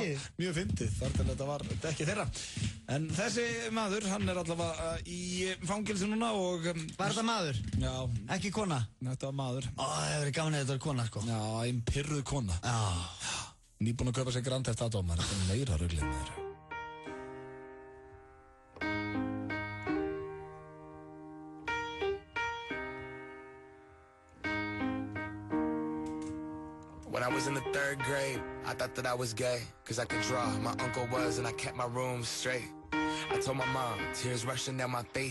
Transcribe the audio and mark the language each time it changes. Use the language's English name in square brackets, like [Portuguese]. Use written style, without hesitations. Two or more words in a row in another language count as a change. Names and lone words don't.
[Icelandic] Já, mjög fyndið, þar til þetta var dekkið þeirra. En þessi maður, hann er allavega í fangilsi núna og... Var þetta maður? Já. Ekki kona? Þetta var maður. Ó, það hefur verið gaman að þetta var kona, sko. Já, einn pirruð kona. Já. Nýbúin að kaupa sér Grand Theft Auto, maður, þetta er meira ruglið með þeirra. [English] When I was in the 3rd grade, I thought that I was gay, cause I could draw. My uncle was, and I kept my room straight. I told my mom, tears rushing down my face.